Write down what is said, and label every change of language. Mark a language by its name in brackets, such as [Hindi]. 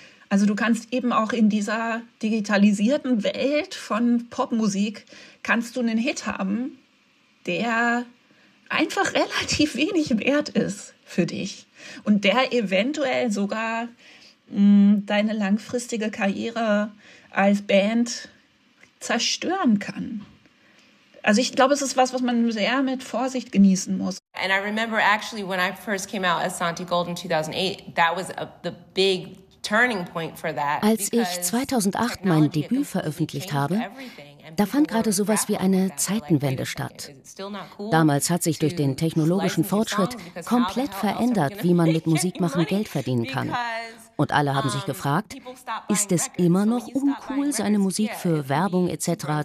[German] Also du kannst eben auch in dieser digitalisierten Welt von Popmusik kannst du einen Hit haben, der einfach relativ wenig wert ist für dich und der eventuell sogar deine langfristige Karriere als Band zerstören kann. Also ich glaube, es ist was, was man sehr mit Vorsicht genießen muss. [English] And I remember actually when I first came out as Santi Gold in 2008, that was the big turning point for that. [German] Als ich 2008 mein Debüt veröffentlicht habe, da fand gerade sowas wie eine Zeitenwende statt. Damals hat sich durch den technologischen Fortschritt komplett verändert, wie man mit Musikmachen Geld verdienen kann. Und alle haben sich gefragt, ist es immer noch uncool, seine Musik für Werbung etc.